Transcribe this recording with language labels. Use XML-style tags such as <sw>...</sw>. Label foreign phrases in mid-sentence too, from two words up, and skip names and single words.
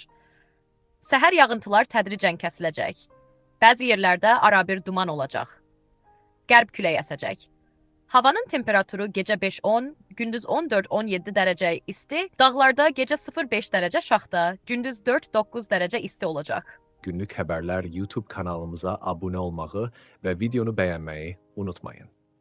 <az>Səhər yağıntılar tədricən kəsiləcək. Bəzi yerlərdə arabir duman olacaq. Qərb küləyi əsəcək. Havanın temperaturu gecə 5-10, gündüz 14-17 dərəcə isti, dağlarda gecə 0-5 dərəcə şaxta, gündüz 4-9 dərəcə isti olacaq.</az> <tr>Günlük haberler YouTube kanalımıza abone olmayı ve videonu beğenmeyi unutmayın.</tr>